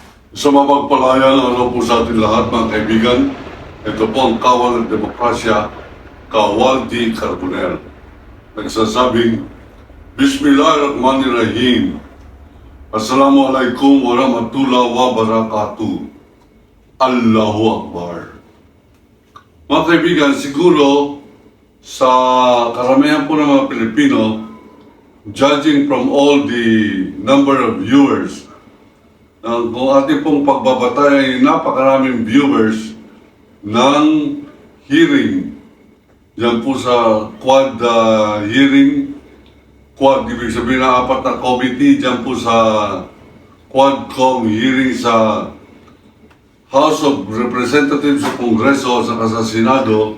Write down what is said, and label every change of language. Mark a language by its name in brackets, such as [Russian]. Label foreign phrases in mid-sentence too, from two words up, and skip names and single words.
[Filipino] Sa mapagpalayang araw po sa ating lahat mga kaibigan, ito po ang kawal ng demokrasya, Kawal D. Carbonell. Nagsasabing, [Arabic] بسم الله الرحمن الرحيم. السلام عليكم ورحمة الله وبركاته. الله أكبر. [Filipino] Mga kaibigan, siguro sa karamihan po ng mga Pilipino, [English] judging from all the number of viewers, [Filipino] kung ating pong pagbabata ay napakaraming viewers ng hearing. Yan po sa Quad hearing. Quad, ibig sabihin na apat na committee. Yan po sa Quadcom hearing sa House of Representatives sa Kongreso at sa Senado.